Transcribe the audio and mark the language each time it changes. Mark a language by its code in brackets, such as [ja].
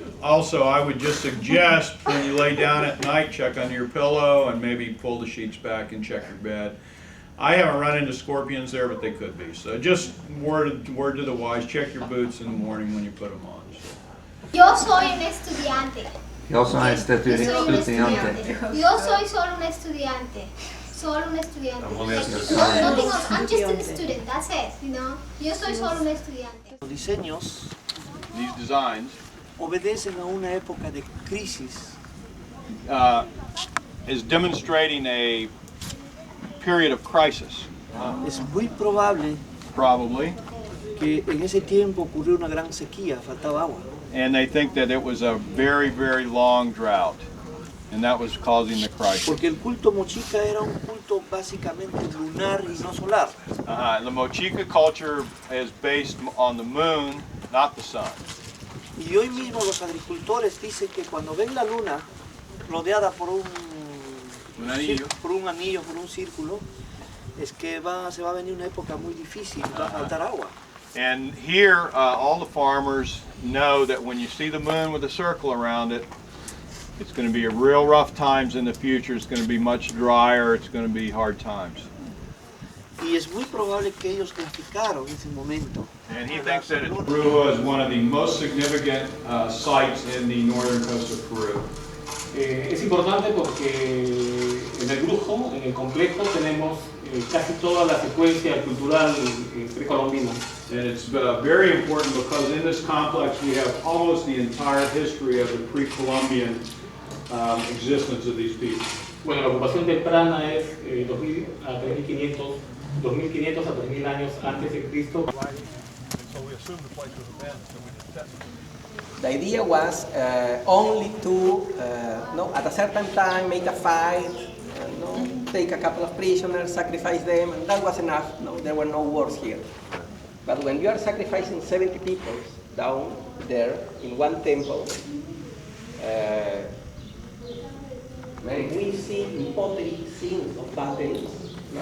[en] Also, I would just suggest when you lay down at night, check under your pillow and maybe pull the sheets back and check your bed. I haven't run into scorpions there, but they could be. So just word to the wise, check your boots in the morning when you put them on. So. [es] Yo soy un estudiante. Yo soy estudiante. Yo soy solo un estudiante. Solo un estudiante. [en] Nothing else. I'm just a student. That's it. You know. [es] Yo soy solo un estudiante. Los diseños [en] These designs [es] obedecen a una época de crisis. [en] is demonstrating a period of crisis. [es] Es muy probable [en] Probably. [es] que en ese tiempo ocurrió una gran sequía, faltaba agua. [en] And they think that it was a very, very long drought. And that was causing the crisis. [es] Porque el culto mochica era un culto básicamente lunar y no solar. [en] The Mochica culture is based on the moon, not the sun. [es] Y hoy mismo los agricultores dicen que cuando ven la luna rodeada por un anillo, por un círculo, es que se va a venir una época muy difícil, va a faltar agua. [en] And here, all the farmers know that when you see the moon with a circle around it, it's going to be a real rough times in the future. It's going to be much drier. It's going to be hard times. [es] Y es muy probable que ellos identificaron ese momento. [en] And he thinks that Peru is one of the most significant sites in the northern coast of Peru. [es] Es importante porque en el brujo, en el complejo, tenemos casi toda la secuencia cultural precolombina. [en] And it's very important because in this complex we have almost the entire history of the pre-Columbian existence of these people. [es] Bueno, la ocupación temprana es 2000 a 3500, 2500 a 3000 años antes de Cristo. [en] The idea was only to, at a certain time, make a fight, take a couple of prisoners, sacrifice them, and that was enough. No, there were no wars here. But when you are sacrificing 70 people down there in one temple, we see in pottery scenes of battles.